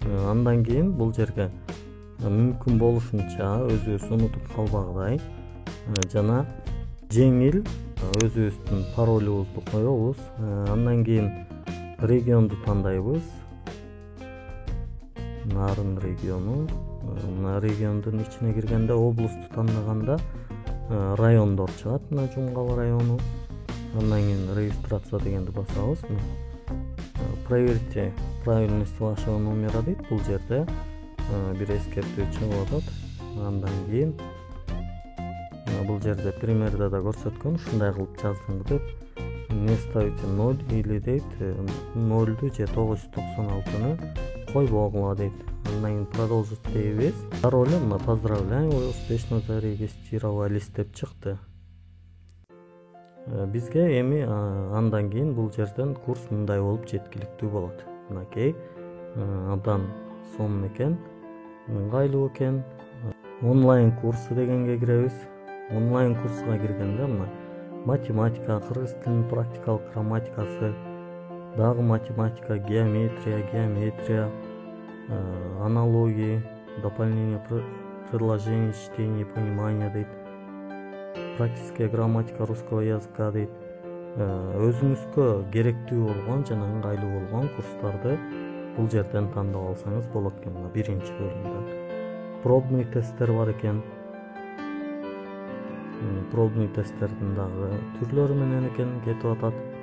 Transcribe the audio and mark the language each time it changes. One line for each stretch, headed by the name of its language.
Kyrgyz: Андан кийин бул жерге мүмкүн болушунча өзүбүз унутуп калбагыдай жана жеңил өзүбүздүн паролубузду коебуз. Андан кийин регионду тандайбыз. Нарын региону. Региондун ичине киргенде облусту тандаганда райондор чыгат. Жумгал району. Андан кийин регистрация дегенди басабыз.
Russian: Проверьте правильность вашего номера
Kyrgyz: дейт. Бул жерде бир эскертүү чыгып атат. Андан кийин бул жерде примерде да көрсөткөн, ушундай кылып жаздың деп.
Russian: Не ставите 0 или
Kyrgyz: дейт, 0-ду же 996-ны койбогула дейт. Андан кийин продолжить дейбиз. Дароо эле мына
Russian: поздравляем, вы успешно зарегистрировались
Kyrgyz: деп чыкты. Бизге эми андан кийин бул жерден курс мындай болуп жеткиликтүү болот. Мынакей абдан сонун экен, ыңгайлуу экен. Онлайн курсы дегенге киребиз. Онлайн курска киргенде мына математика, кыргыз тилинин практикалык грамматикасы, дагы математика, геометрия,
Russian: аналогии, дополнение предложений, чтение, понимание
Kyrgyz: дейт.
Russian: Практическая грамматика русского языка
Kyrgyz: дейт. Өзүңүзгө керектүү болгон жана ыңгайлуу болгон курстарды бул жерден тандап алсаңыз болот экен. Мына биринчи бөлүмдө пробный тесттер бар экен. Пробный тесттердин дагы түрлөрү менен экен кетип атат.